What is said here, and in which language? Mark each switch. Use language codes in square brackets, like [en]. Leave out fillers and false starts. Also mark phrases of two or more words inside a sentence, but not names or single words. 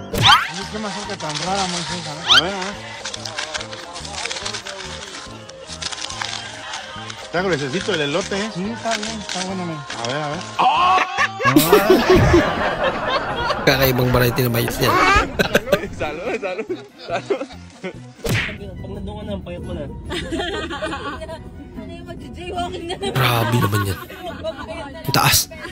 [es] Taco, necesito el elote, ¿eh? Sí, está bien, está bueno, man. A ver. [tl] Kakaibang variety na mais yan. [es] Salud. [tl] Pag nandun ka na, payat mo na. Ano yung mag-jaywalking na naman? Grabe naman yan. Ang taas.